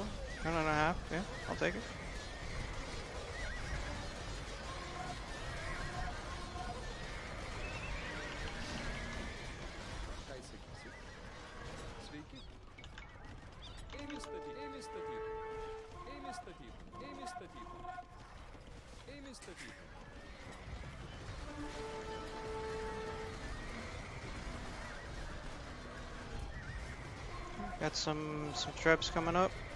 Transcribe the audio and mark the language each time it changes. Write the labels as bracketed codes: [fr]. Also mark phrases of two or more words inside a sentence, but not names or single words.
[en] 1.5, yeah, I'll take it. [lt] Ką įsakysi? Sveiki. Eimi statytum. Eimi statytum. Eimi statytum. Eimi statytum. Eimi statytum. [en] Got some traps coming up.